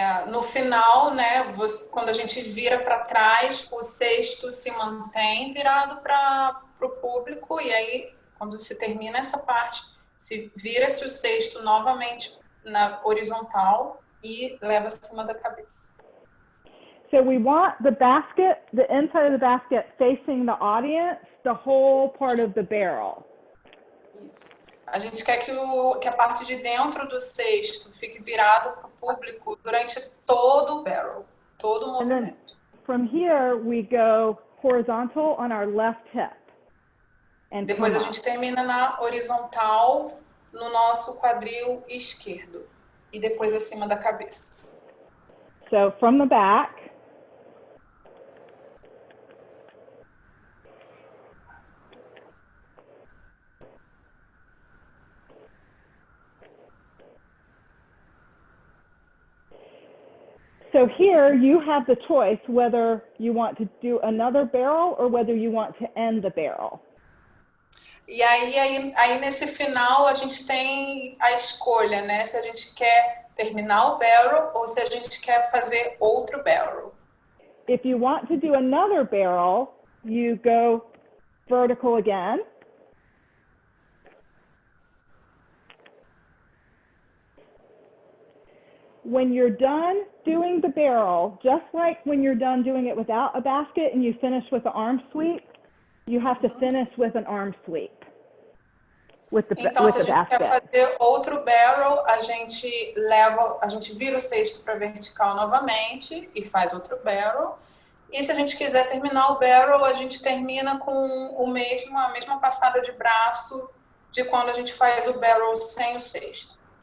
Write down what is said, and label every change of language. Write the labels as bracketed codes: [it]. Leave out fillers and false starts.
[pt] No final, né, quando a gente vira para trás, o cesto se mantém virado para o público, e aí, quando se termina essa parte, vira-se o cesto novamente na horizontal e leva acima da cabeça. [en] So we want the basket, the inside of the basket facing the audience, the whole part of the barrel. [pt] Isso. A gente quer que a parte de dentro do cesto fique virada para o público durante todo o barrel, todo o movimento. [en] From here, we go horizontal on our left hip. And [pt] Depois a gente termina na horizontal no nosso quadril esquerdo e depois acima da cabeça. [en] So from the back. So here you have the choice whether you want to do another barrel or whether you want to end the barrel. [pt] E aí nesse final a gente tem a escolha, né? Se a gente quer terminar o barrel ou se a gente quer fazer outro barrel. [en] If you want to do another barrel, you go vertical again. When you're done doing the barrel, just like when you're done doing it without a basket and you finish with the arm sweep, you have to finish with an arm sweep. [pt] Então, se a gente quer fazer outro barrel, a gente vira o cesto para vertical novamente e faz outro barrel. E se a gente quiser terminar o barrel, a gente termina com a mesma passada de braço de quando a gente faz o barrel sem o cesto.